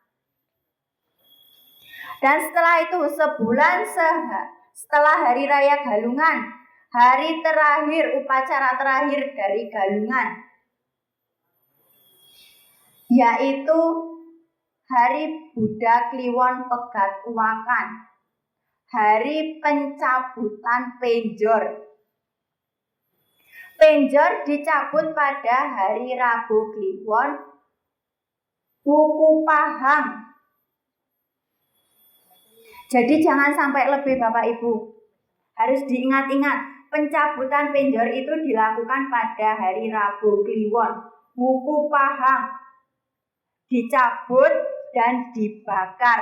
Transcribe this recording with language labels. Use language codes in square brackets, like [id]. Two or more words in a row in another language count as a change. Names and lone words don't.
[id] Dan setelah itu sebulan setelah Hari Raya Galungan, hari terakhir, upacara terakhir dari Galungan, yaitu Hari Buddha Kliwon Pegat Uwakan, hari pencabutan penjor. Penjor dicabut pada hari Rabu Kliwon Wuku Pahang. Jadi jangan sampai lebih Bapak Ibu. Harus diingat-ingat, pencabutan penjor itu dilakukan pada hari Rabu Kliwon Wuku Pahang. Dicabut dan dibakar.